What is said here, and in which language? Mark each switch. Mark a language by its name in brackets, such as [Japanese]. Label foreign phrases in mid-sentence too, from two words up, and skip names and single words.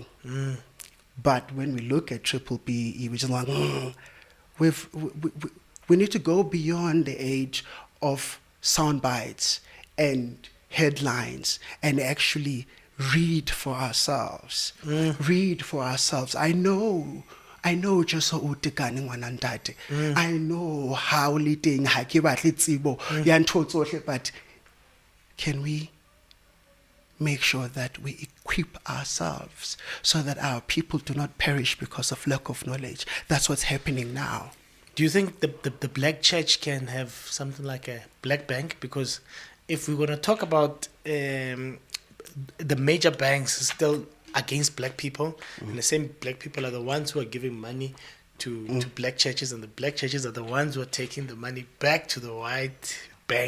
[English] But when we look at triple BE, we're just like, we need to go beyond the age of sound bites and headlines and actually read for ourselves. Read for ourselves. I know just so [Southern Sotho] utekane ngwana ntate. [English] I know how leading [Southern Sotho] ha ke batle tsebo ya ntho tsohle, [English] but can we make sure that we equip ourselves so that our people do not perish because of lack of knowledge? That's what's happening now. Do you think the black church can have something like a black bank? Because if we're going to talk about the major banks are still against black people, and the same black people are the ones who are giving money to black churches, and the black churches are the ones who are taking the money back to the white bank.